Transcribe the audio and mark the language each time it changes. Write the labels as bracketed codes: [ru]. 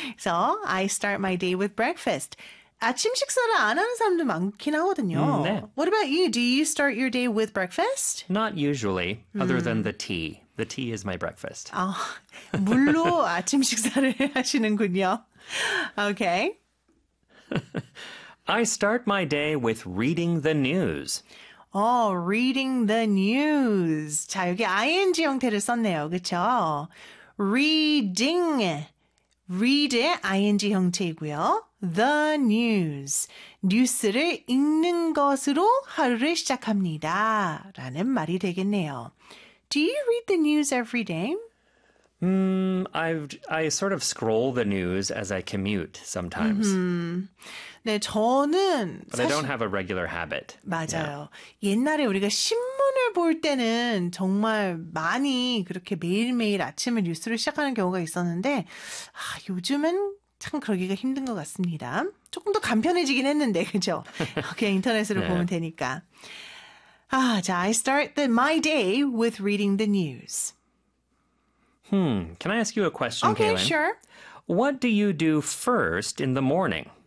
[en] So I start my day with breakfast. [ko] 아침 식사를 안 하는 사람도 많긴 하거든요. 네. [en] What about you? Do you start your day with breakfast? Not usually, other than the tea. The tea is my breakfast. [ko] 아, 물로 아침 식사를 하시는군요. [en] Okay. I start my day with reading the news. Oh, reading the news. [ko] 자, 여기 ing 형태를 썼네요. 그렇죠? Reading. Read의 ing 형태이고요. [en] The news. [ko] 뉴스를 읽는 것으로 하루를 시작합니다. 라는 말이 되겠네요. [en] Do you read the news every day? I sort of scroll the news as I commute sometimes. [ko] Mm-hmm. 네, 저는 [en] But 사실... I don't have a regular habit. [ko] 맞아요. Yeah. 옛날에 우리가 신문을 볼 때는 정말 많이 그렇게 매일매일 아침에 뉴스를 시작하는 경우가 있었는데 아, 요즘은 참 그러기가 힘든 것 같습니다. 조금 더 간편해지긴 했는데, 그죠? 그냥 인터넷으로 yeah. 보면 되니까. [en] 아, 자, I start my day with reading the news. Can I ask you a question, okay, Kaylin? Okay, sure. What do you do first in the morning?